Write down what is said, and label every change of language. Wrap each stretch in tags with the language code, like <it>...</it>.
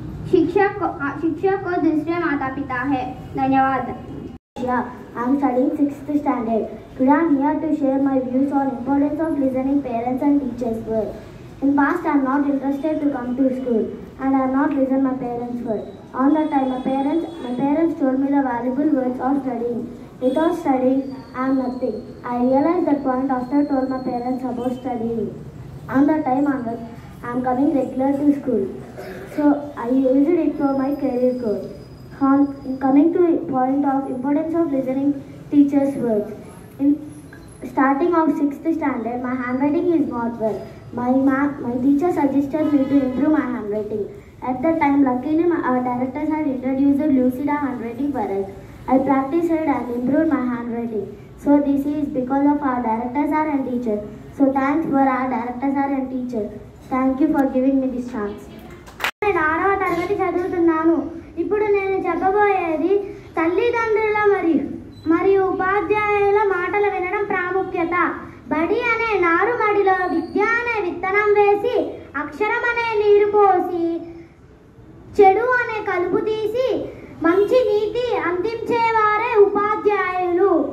<hi>शिक्षक को दूसरे माता पिता है. धन्यवाद.</hi> <en>I am studying 6th standard. Today I am here to share my views on importance of listening parents and teachers' words. In past I am not interested to come to school and I have not listened my parents' words. On that time my parents told me the valuable words of studying. Without studying I am nothing. I realized that point after I told my parents about studying. On that time onwards I am coming regular to school. So I used it for my career growth. Coming to point of importance of listening teachers' words. In starting of 6th standard, my handwriting is not well. My teacher suggested me to improve my handwriting. At that time, luckily our directors had introduced Lucida handwriting for us. I practiced it and improved my handwriting. So this is because of our directors and teachers. So thanks for our directors and teachers. Thank you for giving me this chance.</en> <te>నేను 6వ తరగతి చదువుతున్నాను. ఇప్పుడు నేను చెప్పబోయేది తల్లిదండ్రుల మరియు ఉపాధ్యాయుల మాటలు వినడం ప్రాముఖ్యత. బడి అనే నారుమడిలో విద్య అనే విత్తనం వేసి, అక్షరం అనే నీరు పోసి, చెడు అనే కలుపు తీసి, మంచి నీతి అందించేవారే ఉపాధ్యాయులు.</te>